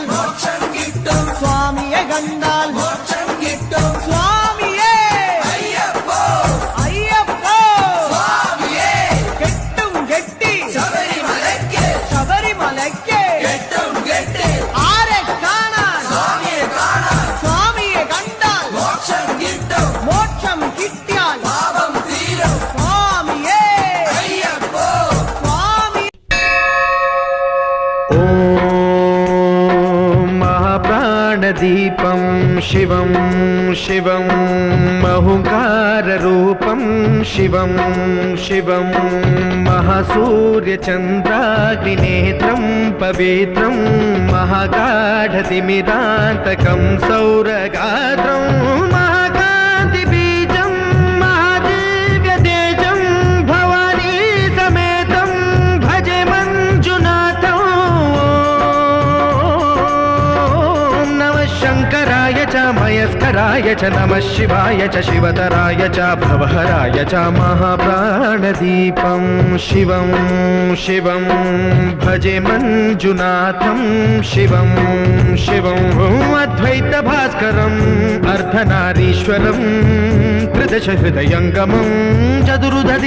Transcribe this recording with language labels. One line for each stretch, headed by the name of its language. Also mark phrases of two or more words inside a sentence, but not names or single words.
Malayalam: മോക്ഷം കിട്ടും സ്വാമിയെ കണ്ടാൽ മോക്ഷം കിട്ടും സ്വാമിയേ അയ്യപ്പോ അയ്യപ്പോ സ്വാമിയേ കെട്ടും കെട്ടി ശബരിമലയ്ക്ക് ശബരിമലയ്ക്ക് കെട്ടും കെട്ടി ആരെ കാണാൻ സ്വാമിയെ കാണാൻ സ്വാമിയെ കണ്ടാൽ മോക്ഷം കിട്ടും മോക്ഷം കിട്ടിയാൽ പാപം തീരും സ്വാമിയേ അയ്യപ്പോ സ്വാമി
Sanskrit: ॐ महाप्राणदीपं शिवं शिवं महुकाररूपं शिवं शिवं महासूर्यचन्द्राग्निनेत्रं पवित्रं महागाढतिमिरान्तकं सौरगात्रं महाकान्तिबीजं महादिव्यतेजं भवानी समेतं भजे मञ्जुनाथं ॐ नमः शङ्कराय శంకరాయ చ మయస్కరాయ చ నమః శివాయ చ శివతరాయ చ భవహరాయ చ మహాప్రాణదీపం శివం శివం భజే మంజునాథం శివం శివం అద్వైత భాస్కరం అర్ధనారీశ్వరం త్రిదశ హృదయంగమం చతురుదధి